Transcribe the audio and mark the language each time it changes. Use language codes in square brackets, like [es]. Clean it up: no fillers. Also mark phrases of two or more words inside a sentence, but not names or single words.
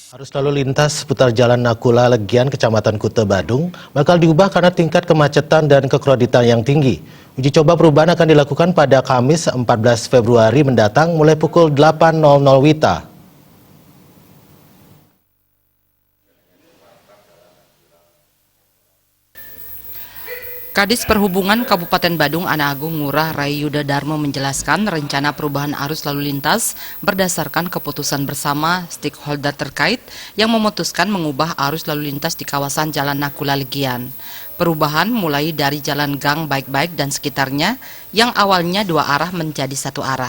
[id] Arus lalu lintas seputar Jalan Nakula Legian, Kecamatan Kuta, Badung, bakal diubah karena tingkat kemacetan dan kekroditan yang tinggi. Uji coba perubahan akan dilakukan pada Kamis 14 Februari mendatang mulai pukul 8.00 WITA. Kadis Perhubungan Kabupaten Badung Ana Agung Ngurah Rai Yuda Darmo menjelaskan rencana perubahan arus lalu lintas berdasarkan keputusan bersama stakeholder terkait yang memutuskan mengubah arus lalu lintas di kawasan Jalan Nakula Legian. Perubahan mulai dari Jalan Gang Baik-Baik dan sekitarnya yang awalnya dua arah menjadi satu arah.